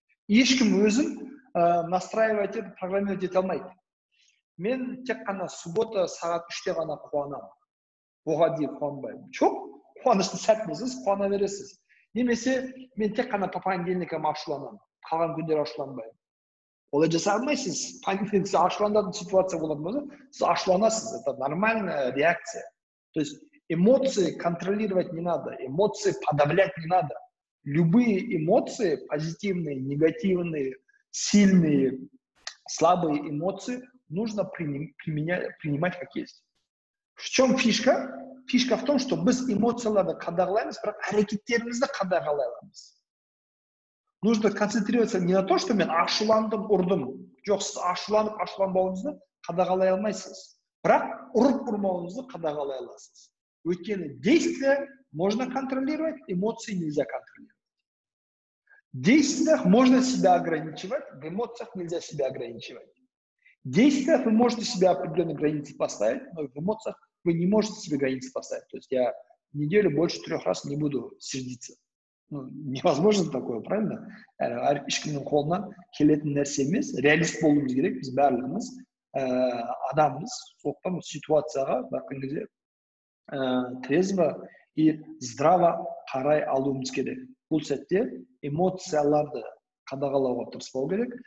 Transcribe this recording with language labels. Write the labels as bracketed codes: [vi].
[kk] Ешкім өзін настраивать етіп, программировать ете алмайды. Мен тек қана суббота сағат 3-те ғана қуанамын. Оған дейін қуанбаймын. Жоқ, қуаныштың сәтінде қуана бересіз. Немесе мен тек қана [ru] по понедельникам [kk] ашуланамын. Қалған күндер ашуланбаймын. Олай жасай алмайсыз. Понедельникте ашуланатын ситуация болады ма? Сіз ашуланасыз. [ru] Это нормальная реакция. То есть эмоции контролировать не надо, эмоции подавлять не надо. Любые эмоции, позитивные, негативные, сильные, слабые эмоции, нужно принимать как есть. В чем фишка? Фишка в том, что [kk] біз эмоцияларды қадағалаймыз, бірақ әрекеттерімізді қадағалай аламыз. [ru] Нужно концентрироваться не на то, что [kk] мен ашуландым, ұрдым. Жоқ, сіз ашуланып, ашуланбауыңызды қадағалай алмайсыз. Бірақ ұрып-ұрмауыңызды қадағалай аласыз. Өйткені [ru] действие можно контролировать, эмоции нельзя контролировать. В действиях можно себя ограничивать, в эмоциях нельзя себя ограничивать. В действиях вы можете себе определенные границы поставить, но в эмоциях вы не можете себе границы поставить. То есть я в неделю больше 3 раз не буду сердиться. Невозможно такое, правильно? [kk] Ешкімнің қолынан келетін нәрсе емес, реалист болуымыз керек, біз барлығымыз адамбыз, сондықтан ситуацияға баққан кезде [ru] трезво и здраво [kk] қарай алуымыз керек. Бұл сәтте эмоцияларды қадағалауға тырыспау керек.